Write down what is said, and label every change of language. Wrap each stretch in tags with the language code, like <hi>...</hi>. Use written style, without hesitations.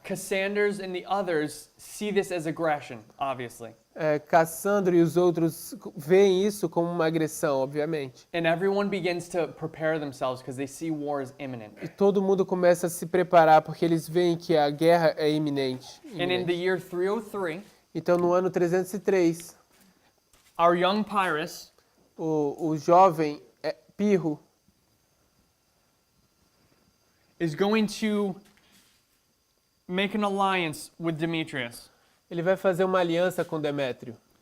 <en>Cassanders and the others see this as aggression, obviously.</en> <pt>Cassandro e os outros veem isso como uma agressão, obviamente.</pt> <en>And everyone begins to prepare themselves because they see war is imminent.</en> <pt>E todo mundo começa a se preparar porque eles veem que a guerra é iminente.</pt> <en>And in the year 303,</en> <pt>Então, no ano 303,</pt> <en>our young Pyrrhus</en> <pt>o jovem Pirro</pt> <en>is going to make an alliance with Demetrius.</en> <pt>ele vai fazer uma aliança com Demétrio.</pt>